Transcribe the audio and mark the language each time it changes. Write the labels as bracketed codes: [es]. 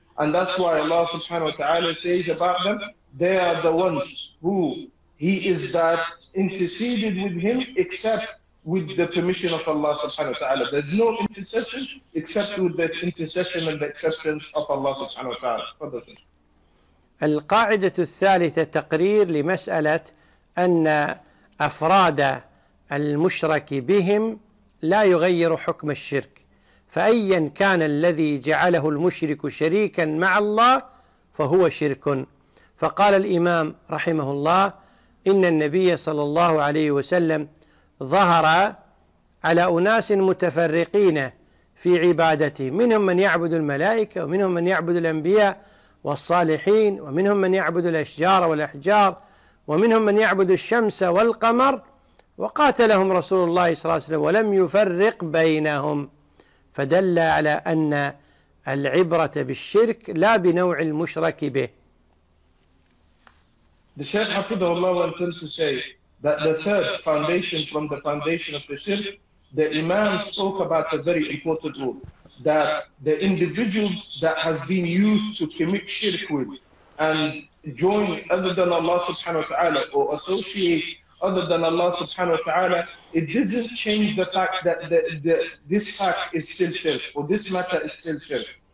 [en] And that's why Allah subhanahu wa ta'ala says about them, they are the ones who he is that interceded with him except with the permission of Allah subhanahu wa ta'ala. There's no intercession except with the intercession and the acceptance of Allah subhanahu wa ta'ala. [ar] القاعدة الثالثة تقرير لمسألة أن أفراد المشرك بهم لا يغير حكم الشرك، فأيا كان الذي جعله المشرك شريكا مع الله فهو شرك. فقال الإمام رحمه الله إن النبي صلى الله عليه وسلم ظهر على أناس متفرقين في عبادته، منهم من يعبد الملائكة ومنهم من يعبد الأنبياء والصالحين ومنهم من يعبد الأشجار والأحجار ومنهم من يعبد الشمس والقمر، وقاتلهم رسول الله صلى الله عليه وسلم ولم يفرق بينهم، فدل على أن العبرة بالشرك لا بنوع المشرك به. [en] The Shaykh Hafidhahu Allah went on to say that the third foundation from the foundation of the shirk, the Imam spoke about a very important rule. That the individuals that has been used to commit shirk with and join other than Allah subhanahu wa ta'ala or associate other than Allah subhanahu wa ta'ala, it doesn't change the fact that this fact is still shirk or this matter is still shirk.